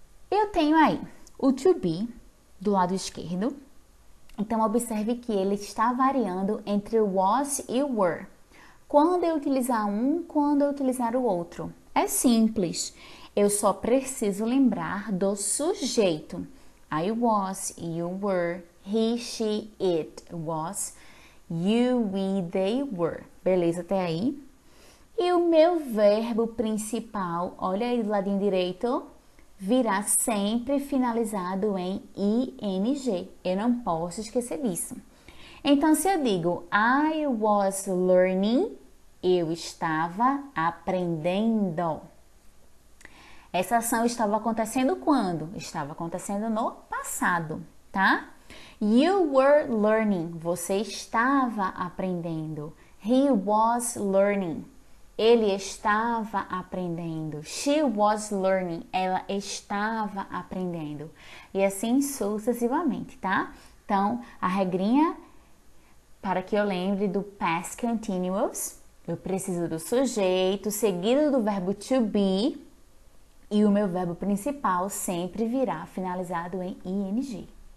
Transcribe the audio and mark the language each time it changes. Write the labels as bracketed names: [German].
[Portuguese] Eu tenho aí o to be do lado esquerdo. Então, observe que ele está variando entre o was e o were. Quando eu utilizar um, quando eu utilizar o outro. É simples. Eu só preciso lembrar do sujeito. [English] I was, you were, he, she, it was, you, we, they were. [Portuguese] Beleza até aí? E o meu verbo principal, olha aí do ladinho direito, virá sempre finalizado em ing. Eu não posso esquecer disso. Então, se eu digo [English] I was learning, [Portuguese] eu estava aprendendo. Essa ação estava acontecendo quando? Estava acontecendo no passado, tá? [English] You were learning, [Portuguese] você estava aprendendo. [English] He was learning, [Portuguese] ele estava aprendendo. [English] She was learning, [Portuguese] ela estava aprendendo. E assim sucessivamente, tá? Então, a regrinha para que eu lembre do past continuous, eu preciso do sujeito seguido do verbo to be e o meu verbo principal sempre virá finalizado em ing.